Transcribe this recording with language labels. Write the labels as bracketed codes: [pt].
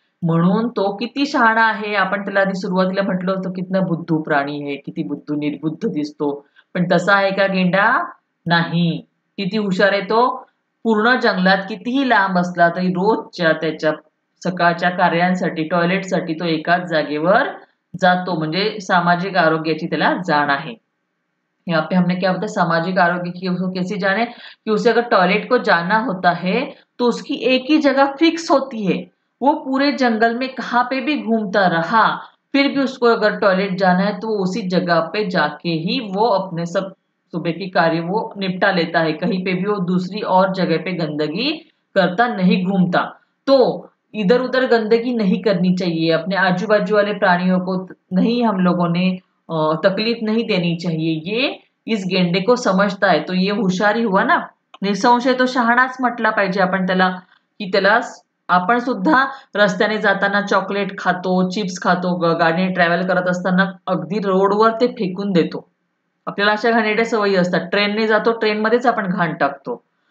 [mr] म्हणून तो किती शहाणा आहे. आपण त्याला आधी सुरुवातीला म्हटलं होतं [hi] कितना बुद्धू [mr] प्राणी आहे, किती बुद्धू निर्बुद्ध दिसतो. पण तसा आहे का गेंडा? नाही. किती हुशार आहे तो. पूर्ण जंगलात कितीही लांब असला तरी रोजच्या त्याच्या सकाळच्या कार्यांसाठी टॉयलेटसाठी तो एकाच जागेवर जातो. म्हणजे सामाजिक आरोग्याची त्याला जाण आहे. [hi] यहाँ पे हमने क्या बताया, सामाजिक आरोग्य की उसको कैसी जान है कि उसे अगर टॉयलेट को जाना होता है तो उसकी एक ही जगह फिक्स होती है। वो पूरे जंगल में कहाँ पे भी घूमता रहा, फिर भी उसको अगर टॉयलेट जाना है तो उसी जगह पे जाके ही वो अपने सब सुबह की कार्य वो निपटा लेता है। कहीं पे भी वो दूसरी और जगह पे गंदगी करता नहीं घूमता। तो इधर उधर गंदगी नहीं करनी चाहिए, अपने आजू बाजू वाले प्राणियों को नहीं हम लोगों ने तकलीफ नहीं देनी चाहिए, ये इस गेंडे को समजता है. तो ये हुशारी हुआ ना. [mr] निसंशय तो शहाणाच म्हटला पाहिजे आपण त्याला, की त्याला आपण सुद्धा रस्त्याने जाताना चॉकलेट खातो, चिप्स खातो, गाडीने ट्रॅव्हल करत असताना अगदी रोडवर ते फेकून देतो. आपल्याला अशा घाणेरड्या सवयी असतात. ट्रेनने जातो, ट्रेनमध्येच आपण घाण टाकतो.